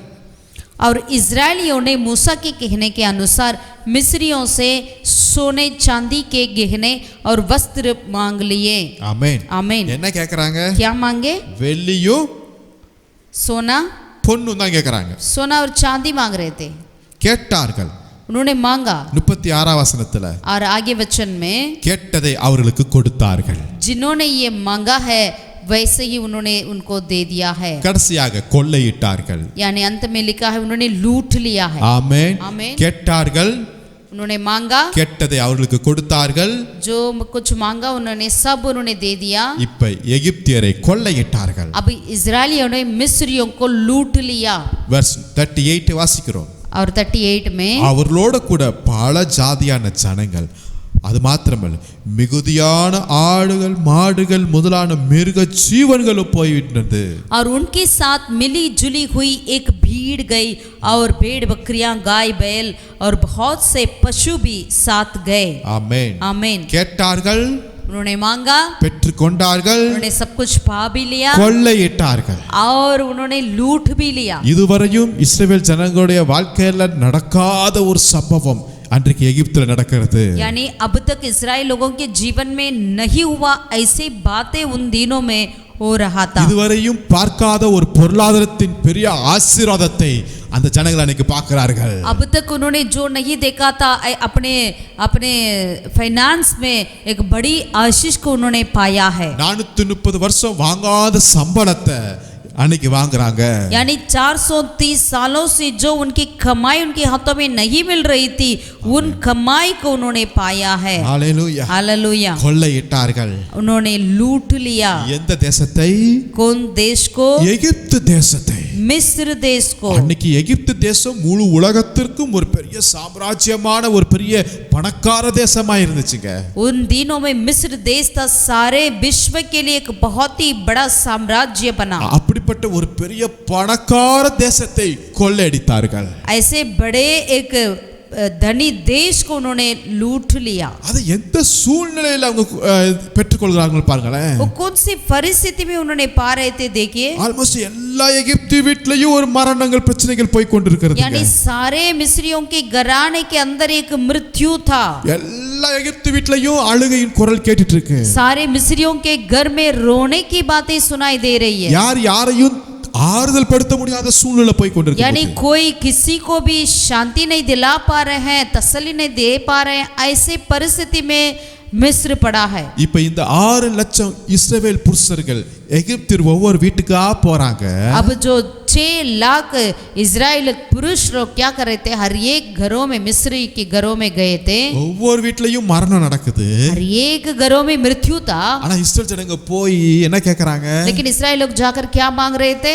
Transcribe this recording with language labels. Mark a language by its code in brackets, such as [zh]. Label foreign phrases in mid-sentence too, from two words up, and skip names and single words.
[hi] और इजरायलियों ने मूसा के कहने के अनुसार मिस्रियों से सोने चांदी के गहने और वस्त्र मांग लिए. [ta] ஆமென். [hi] आमीन. [ta] என்ன கேக்குறாங்க? [hi] क्या मांगे? [ta] வெள்ளியும் [hi] सोना [ta] பொன்னும் தான் கேக்குறாங்க. [hi] सोना और चांदी मांग रहे थे. [ta] கேட்டார்கள். [hi] उन्होंने मांगा. [ta] 36ஆம் வசனத்துல [hi] और आगे वचन में [ta] கேட்டதை அவர்களுக்கு கொடுத்தார்கள். [hi] जिन्होंने ये मांगा है वैसे ही उन्होंने उनको दे दिया है. [ta] கடைசியாக கொள்ளையிட்டார்கள். [hi] यानी अंत में लिखा है उन्होंने लूट लिया है. [ta] ஆமென். [hi] आमीन. [ta] கேட்டார்கள், [hi] उन्होंने मांगा, [ta] கேட்டதை அவர்களுக்கு கொடுத்தார்கள். [hi] जो कुछ मांगा उन्होंने सब उन्होंने दे दिया. [ta] இப்ப எகிப்தியரை கொள்ளையிட்டார்கள். [hi] अब इजरायलियों ने मिस्रियों को लूट लिया. [ta] வெர்ஸ் 38 வாசிக்கிறோம். [hi] और 38 में [ta] அவர்களோட கூட பல ஜாதியான ஜனங்கள், அது மாத்திரமல்ல மிகுதியான ஆடுகள் மாடுகள் முதலான மிருக ஜீவன்களும் போய்விட்டது. [hi] और उनके साथ मिली जुली हुई एक भीड़ गई और भेड़ बकरियां गाय बैल और बहुत से पशु भी साथ गए. [ta] ஆமென். [hi] आमीन. [ta] கேட்டார்கள், [hi] उन्होंने मांगा, [ta] பெற்றுக்கொண்டார்கள், [hi] उन्होंने सब कुछ पा भी लिया [ta] கொள்ளையிட்டார்கள். [hi] और उन्होंने लूट भी लिया. [ta] இதுவரையும் இஸ்ரவேல் ஜனங்களுடைய வாழ்க்கையில நடக்காத ஒரு சம்பவம் அன்றைக்கு எகிப்தில் நடக்கிறது. [hi] यानी अब तक इजराइल लोगों के जीवन में नहीं हुआ ऐसी बातें उन दिनों में हो रहा था. [ta] இதுவரையும் பார்க்காத ஒரு பொருளாதாரத்தின் பெரிய ஆசீர்வாதத்தை அந்த ஜனங்கள் அன்னைக்கு பார்க்கிறார்கள். [hi] अब तक उन्होंने जो नहीं देखा था अपने अपने फाइनेंस में एक बड़ी आशीष को उन्होंने पाया है. [ta] 430 வருஷம் வாங்காத சம்பளத்தை அன்னைக்கு வாங்குறாங்க. [hi] यानी 430 सालों से जो उनकी कमाई उनके हाथों में नहीं मिल रही थी उन कमाई को उन्होंने पाया है. [ta] ஹalleluya. [hi] हालेलुया. [ta] கொள்ளையிட்டார்கள். [hi] उन्होंने लूट लिया. [ta] எந்த தேசத்தை? [hi] कौन देश को? [ta] எகிப்து தேசத்தை. [hi] मिस्र देश को. [ta] அன்னைக்கு எகிப்து தேசம் முழு உலகத்திற்கும் ஒரு பெரிய சாம்ராஜ்யமான ஒரு பெரிய பணக்கார தேசமா இருந்துச்சுங்க. [hi] उन दिनों में मिस्र देश था सारे विश्व के लिए एक बहुत ही बड़ा साम्राज्य बना. [ta] அப்படிப்பட்ட ஒரு பெரிய பணக்கார தேசத்தை கொள்ளையடித்தார்கள். [hi] ऐसे बड़े एक धनी देश को उन्होंने लूट लिया. [ta] அது எந்த சூழ்நிலையில அவங்க பெற்றுக்கொள்கிறார்கள் பாருங்களேன். [hi] वो कौन सी परिस्थिति में उन्होंने पा रहे थे देखिए. [ta] ஆல்மோஸ்ட் எல்லா எகிப்து வீட்லயும் ஒரு மரணங்கள் பிரச்சனைகள் போய் கொண்டிருக்கிறது. [hi] यानी सारे मिस्रियों के घराने के अंदर एक मृत्यु था. [ta] எல்லா எகிப்து வீட்லயும் அழுகையின் குரல் கேட்டுட்டு இருக்கு. [hi] सारे मिस्रियों के घर में रोने की बातें सुनाई दे रही है. [ta] யாரையும் ஆறுதல் படுத்த முடியாத சூழ்நிலை போய் கொண்டிருக்கு. [hi] यानी कोई किसी को भी शांति नहीं दिला पा रहे हैं, तसल्ली नहीं दे पा रहे हैं, ऐसे परिस्थिति में मिस्र पड़ा है. [ta] இப்ப இந்த 6 லட்சம் இஸ்ரவேல் புருஷர்கள் எகிப்தில் ஒவ்வொரு வீட்டுக்கா போறாங்க. [hi] अब जो 6 लाख इजराइल पुरुष लोग क्या कर रहे थे, हर एक घरों में मिस्री के घरों में गए थे. [ta] ஒவ்வொரு வீட்லயும் மரணம் நடக்குது. [hi] हर एक घरों में मृत्यु था. [ta] ஆனா இஸ்ரவேல் ஜனங்க போய் என்ன கேக்குறாங்க? [hi] लेकिन इस्राएल लोग जाकर क्या मांग रहे थे?